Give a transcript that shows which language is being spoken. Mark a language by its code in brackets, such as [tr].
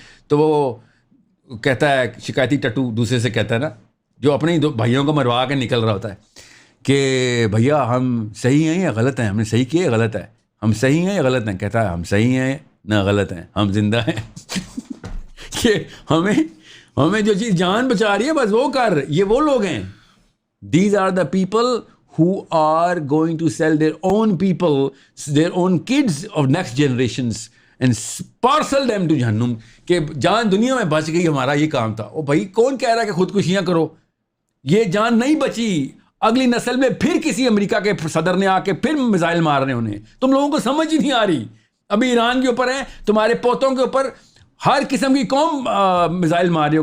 [ur] تو وہ کہتا ہے شکایتی ٹٹو دوسرے سے کہتا ہے نا, جو اپنے 2 بھائیوں کو مروا کے نکل رہا ہوتا ہے کہ بھیا ہم صحیح ہیں یا غلط ہیں, ہم نے صحیح کیا یا غلط ہے, ہم صحیح ہیں یا غلط ہیں. کہتا ہے ہم صحیح ہیں نہ غلط ہیں, ہم زندہ ہیں. کہ ہمیں جو چیز جان بچا رہی ہے بس وہ کر, یہ وہ لوگ ہیں. [en] These are the people who are going to sell their own people, their own kids of next generations and parcel them to جہنم. [ur] کہ جان دنیا میں بچ گئی, ہمارا یہ کام تھا. او بھائی کون کہہ رہا ہے کہ خودکشیاں کرو, یہ جان نہیں بچی, اگلی نسل میں پھر کسی امریکہ کے صدر نے آ کے پھر میزائل مار رہے انہیں. تم لوگوں کو سمجھ ہی نہیں آ رہی. ابھی ایران کے اوپر ہے, تمہارے پوتوں کے اوپر ہر قسم کی قوم میزائل مار رہی ہو.